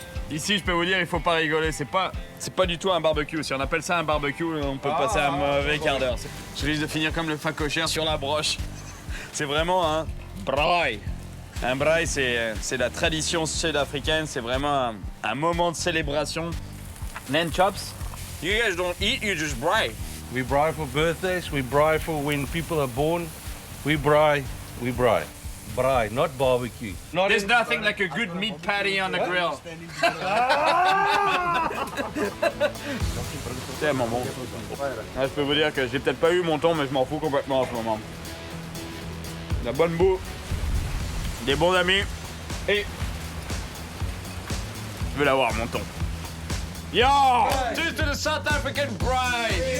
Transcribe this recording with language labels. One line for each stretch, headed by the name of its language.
French: Ici, je peux vous dire, il faut pas rigoler. C'est pas du tout un barbecue. Si on appelle ça un barbecue, on peut passer un mauvais quart d'heure. Je risque de finir comme le facochère sur la broche. C'est vraiment un braai. Un braai, c'est la tradition sud-africaine. C'est vraiment un moment de célébration.
English: Lamb chops. You guys don't eat, you just braai. We braai for birthdays, we braai for when people are born. We braai, we braai. Braai, not barbecue. There's nothing like a good meat patty on the grill.
French: C'est tellement bon. Je peux vous dire que j'ai peut-être pas eu mon thon, mais je m'en fous complètement en ce moment. La bonne bouffe, des bons amis, et je veux l'avoir mon thon.
English: Yo! Cheers to the South African braai!